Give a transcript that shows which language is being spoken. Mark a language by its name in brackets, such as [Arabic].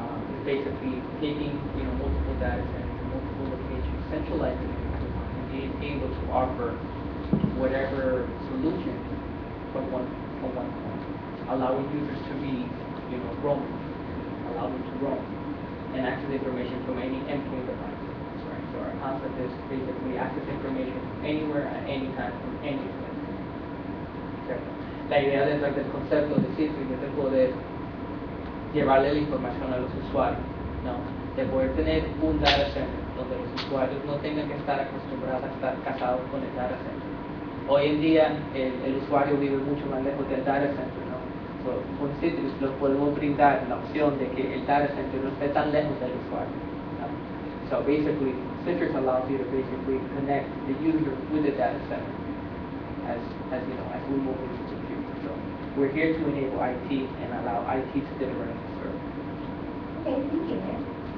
[English] It's basically taking multiple data centers, multiple locations, centralizing it into one, and being able to offer whatever solution from one point, allowing users to be roaming, allow them to roam and access information from any endpoint device. Right? So our concept is basically access information anywhere at any time from any place. [Spanish] ¿Cierto? La idea detrás del concepto de Citrix es de poder llevarle la información a los usuarios, ¿no? De poder tener un data center donde los usuarios no tengan que estar acostumbrados a estar casados con el data center. Hoy en día el usuario vive mucho más lejos del data center, ¿no? So, con Citrix los podemos brindar la opción de que el data center no esté tan lejos del usuario. ¿No? [English] So basically, Citrix allows you to basically connect the user with the data center as we move into the future. So we're here to enable IT and allow IT to deliver as a service. Okay, thank you.